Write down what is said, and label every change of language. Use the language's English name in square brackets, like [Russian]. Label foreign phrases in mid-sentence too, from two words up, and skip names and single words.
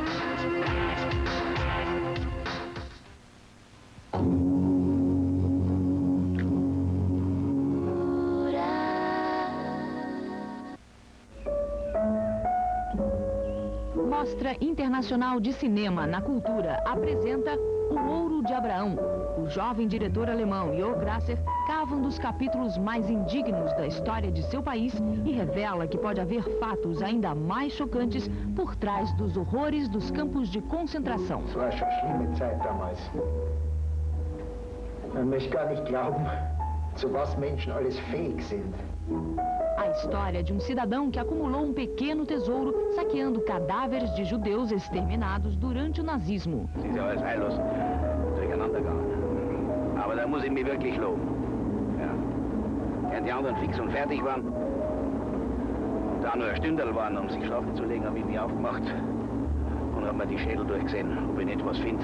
[Portuguese] Mostra Internacional de Cinema na Cultura apresenta O Ouro de Abraão. O jovem diretor alemão Jo Grasser cava um dos capítulos mais indignos da história de seu país e revela que pode haver fatos ainda mais chocantes por trás dos horrores dos campos de concentração. [German] Es war schon schlimme Zeit damals. Man möchte gar nicht glauben, zu was Menschen alles fähig sind. [Portuguese] A história de um cidadão que acumulou um pequeno tesouro saqueando cadáveres de judeus exterminados durante o nazismo. [German] Sie ist ja alles heillos durcheinander gegangen. Aber da muss ich mich wirklich loben. Ja. Während die anderen fix und fertig waren, da nur ein Stündel waren, um sich schlafen zu legen, habe ich mich aufgemacht und habe mir die Schädel durchgesehen, ob ich nicht was finde.